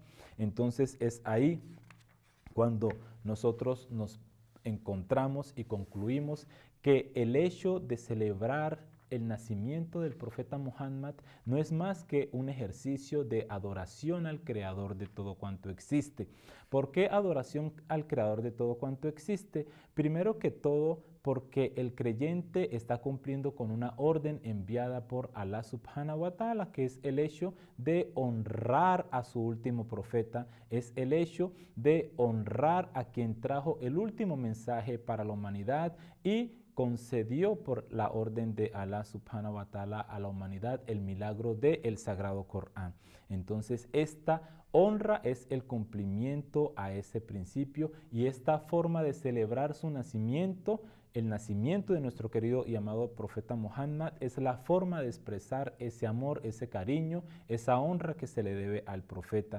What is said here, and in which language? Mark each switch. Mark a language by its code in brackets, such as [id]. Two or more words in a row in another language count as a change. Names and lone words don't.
[es] Entonces es ahí cuando nosotros nos encontramos y concluimos que el hecho de celebrar el nacimiento del profeta Muhammad no es más que un ejercicio de adoración al Creador de todo cuanto existe. ¿Por qué adoración al Creador de todo cuanto existe? Primero que todo, porque el creyente está cumpliendo con una orden enviada por [ar] الله سبحانه وتعالى, [es] que es el hecho de honrar a su último profeta, es el hecho de honrar a quien trajo el último mensaje para la humanidad y concedió por la orden de [ar] الله سبحانه وتعالى [es] a la humanidad el milagro del Sagrado Corán. Entonces, esta honra es el cumplimiento a ese principio y esta forma de celebrar su nacimiento, el nacimiento de nuestro querido y amado profeta Muhammad, es la forma de expresar ese amor, ese cariño, esa honra que se le debe al profeta.